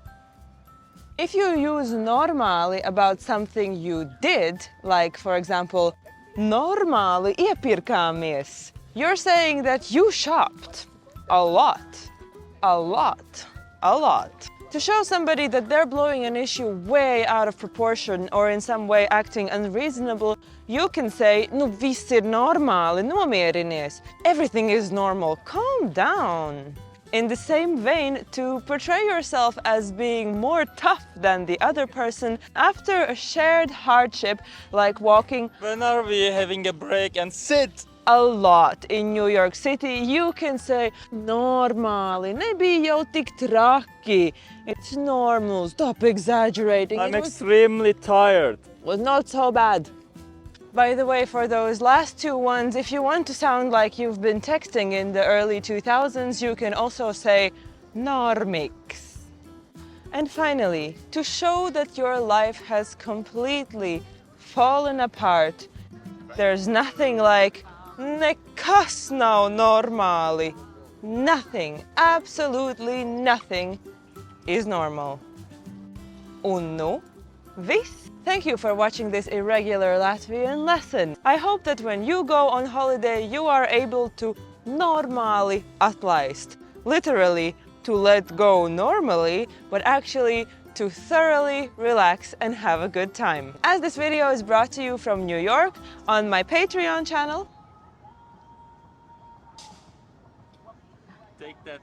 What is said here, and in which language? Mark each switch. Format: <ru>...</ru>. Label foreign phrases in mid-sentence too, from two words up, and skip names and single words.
<en>If you use normāli about something you did, like for example,</en> <lv>"Normāli iepirkāmies,"</lv> <en>you're saying that you shopped a lot, a lot, a lot. To show somebody that they're blowing an issue way out of proportion or in some way acting unreasonable, you can say,</en> <lv>"Nu viss ir normāli, nomierinies.</lv> <en>Everything is normal, calm down." In the same vein, to portray yourself as being more tough than the other person after a shared hardship, like walking When are we having a break and sit? a lot in New York City, you can say,</en> <lv>"Normāli, nebija jau tik traki.</lv> <en>It's normal, stop exaggerating. I'm It extremely tired. was not so bad." By the way, for those last two ones, if you want to sound like you've been texting in the early 2000s, you can also say normix. And finally, to show that your life has completely fallen apart, there's nothing like</en> <lv>"nekas nav normāli."</lv> <en>Nothing, absolutely nothing is normal.</en> <lv>Un nu viss.</lv> <en>Thank you for watching this irregular Latvian lesson. I hope that when you go on holiday, you are able to</en> <lv>normāli atlaist.</lv> <en>Literally, to let go normally, but actually to thoroughly relax and have a good time. As this video is brought to you from New York on my Patreon channel. Take that.</en>